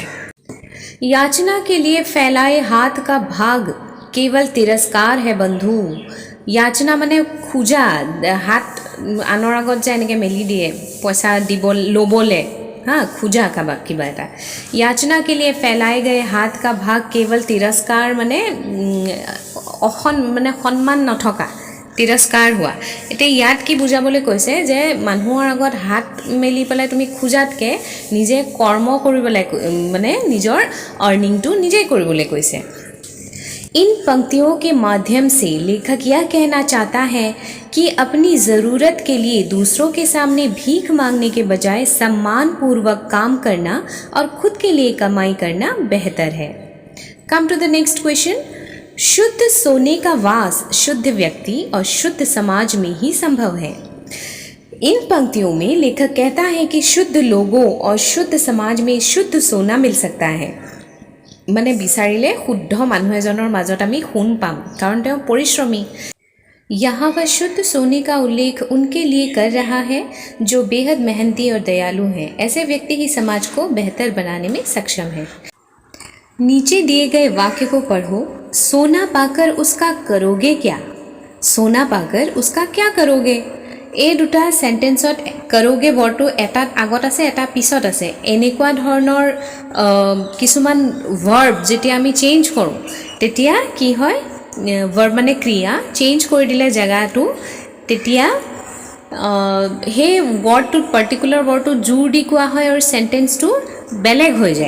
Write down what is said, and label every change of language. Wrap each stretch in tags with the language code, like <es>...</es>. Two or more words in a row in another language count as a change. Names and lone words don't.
<hi>याचना के लिए फैलाए हाथ का भाग केवल तिरस्कार है बंधु।</hi> <as>যাচনা মানে খোজা হাত आনৰ আগত যে এনেকৈ মেলি দিয়ে পইচা দিব ল'বলৈ खोजा কাবাক কিবা এটা।</as> <hi>याचना के लिए फैलाए गए हाथ का भाग केवल तिरस्कार</hi> <as>মানে মানে সন্মান নথকা তিৰস্কাৰ হোৱা। এতিয়া ইয়াত কি বুজাবলৈ কৈছে যে মানুহৰ আগত হাত মেলি পেলাই তুমি খোজাতকৈ নিজে কৰ্ম কৰিবলৈ মানে নিজৰ আৰ্নিংটো নিজেই কৰিবলৈ কৈছে।</as> <hi>इन पंक्तियों के माध्यम से लेखक यह कहना चाहता है कि अपनी ज़रूरत के लिए दूसरों के सामने भीख मांगने के बजाय सम्मानपूर्वक काम करना और खुद के लिए कमाई करना बेहतर है।</hi> <en>come to the next question.</en> <hi>शुद्ध सोने का वास शुद्ध व्यक्ति और शुद्ध समाज में ही संभव है। इन पंक्तियों में लेखक कहता है कि शुद्ध लोगों और शुद्ध समाज में शुद्ध सोना मिल सकता है।</hi> <as>মানে বিচাৰিলে শুদ্ধ মানুহ এজনৰ মাজত আমি সোণ পাম কাৰণ তেওঁ পৰিশ্ৰমী।</as> <hi>यहाँ वह शुद्ध सोने का उल्लेख उनके लिए कर रहा है जो बेहद मेहनती और दयालु हैं। ऐसे व्यक्ति ही समाज को बेहतर बनाने में सक्षम है। नीचे दिए गए वाक्य को पढ़ो। सोना पाकर उसका करोगे क्या? सोना पाकर उसका क्या करोगे?</hi> <as>এই দুটা সেন্টেন্সত কৰোগে বৰ্ডটো এটাত আগত আছে এটা পিছত আছে। এনেকুৱা ধৰণৰ কিছুমান ভাৰ্ব যেতিয়া আমি চেঞ্জ কৰোঁ তেতিয়া কি হয় ভাৰ্ব মানে ক্ৰিয়া চেঞ্জ কৰি দিলে জেগাটো তেতিয়া সেই ৱৰ্ডটোত পাৰ্টিকুলাৰ ৱৰ্ডটো জোৰ দি কোৱা হয় আৰু সেন্টেন্সটো বেলেগ হৈ যায়।</as>